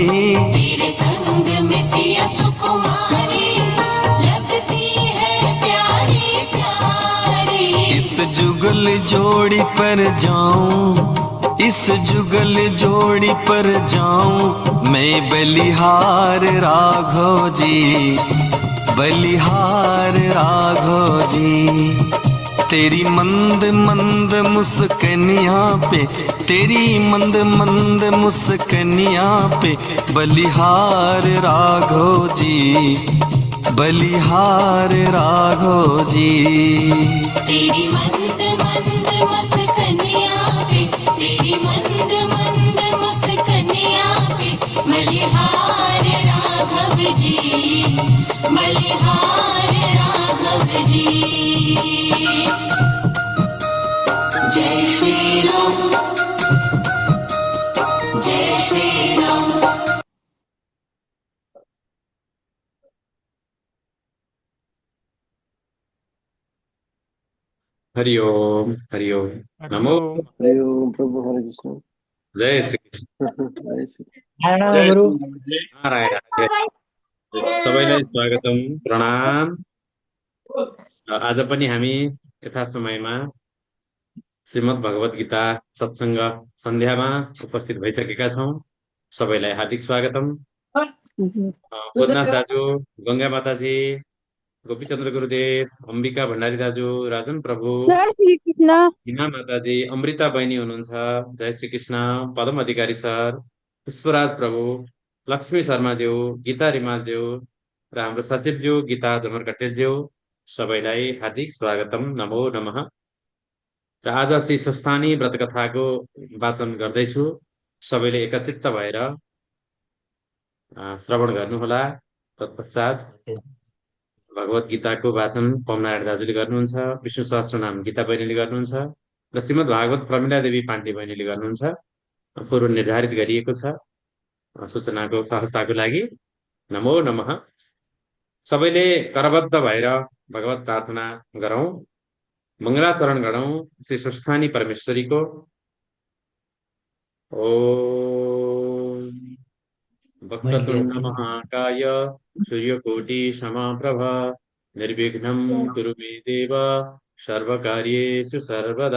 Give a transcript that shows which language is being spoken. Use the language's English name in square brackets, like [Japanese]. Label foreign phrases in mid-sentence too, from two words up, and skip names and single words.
[Hindi] तेरे संग में सिया सुकुमारी लगती है प्यारी प्यारी। इस जुगल जोड़ी पर जाऊं, इस जुगल जोड़ी पर जाऊं मैं बलिहार राघव जी, बलिहार राघव जी। तेरी मंद मंद मुस्कनिया पे, तेरी मंद मंद मुस्कनिया पे बलिहार राघव जी, बलिहार राघव जी। तेरी मंद मंद मुस्कनिया पे, तेरी मंद मंद मुस्कनिया पे बलिहार राघव जी, बलिहार राघव जी। जय श्री राम, जय श्री राम। हरि ओम, हरि ओम। नमो हरि ओम प्रभु हरे कृष्ण। जय श्री कृष्ण। जय श्री [Nepali] जय नारायण, सबैलाई स्वागतम, प्रणाम। आज पनि हामी यथा समयमा श्रीमद् भगवत गीता सत्सङ्ग सन्ध्यामा उपस्थित भइसकेका छौँ। सबैलाई हार्दिक स्वागतम। भोजनाथ दाजु, गङ्गा माताजी, गोपीचन्द्र गुरुदेव, अम्बिका भण्डारी दाजु, राजन प्रभु, हिना माताजी, अमृता बहिनी हुनुहुन्छ, जय श्री कृष्ण, पदम अधिकारी सर, पुष्पराज प्रभु, लक्ष्मी शर्माज्यू, गीता रिमालज्यू र हाम्रो सचिवज्यू गीता जमरकटेलज्यू, सबैलाई हार्दिक स्वागतम, नमो नमः। र आज श्री स्वस्थानी व्रतकथाको वाचन गर्दैछु। सबैले एकचित्त भएर श्रवण गर्नुहोला। तत्पश्चात भगवत गीताको वाचन पमनारायण दाजुले गर्नुहुन्छ, विष्णु सहस्त्रनाम गीता बहिनीले गर्नुहुन्छ र श्रीमद् भागवत प्रमिला देवी पाण्डे बहिनीले गर्नुहुन्छ। पूर्व निर्धारित गरिएको छ सूचनाको सहजताको लागि। नमो नमः। सबैले करबद्ध भएर भगवत प्रार्थना गरौँ, मङ्गलाचरण गरौँ श्री स्वस्थानी परमेश्वरीको। [Sanskrit] ओम वक्रतुण्ड महाकाय सूर्यकोटि समप्रभ निर्विघ्नं कुरु मे देव सर्वकार्येषु सर्वदा।